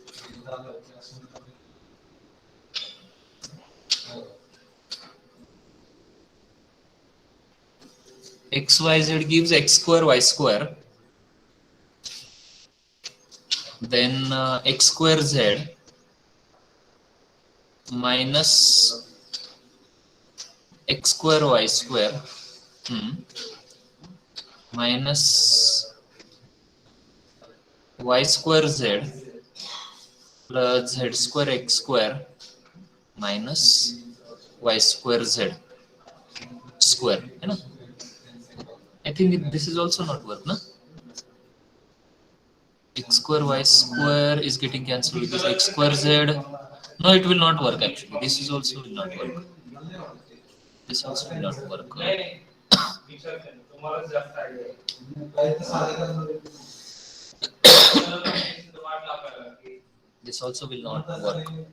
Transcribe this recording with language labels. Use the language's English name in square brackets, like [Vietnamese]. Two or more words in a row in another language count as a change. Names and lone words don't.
[English] X Y Z gives x square y square. Then x square z minus x square y square minus y square z plus z square x square minus y square z square. You know? I think this is also not work, na? X square y square is getting cancelled with this x square z. No, it will not work actually. This is also will not work. This also will not work. This also will not work.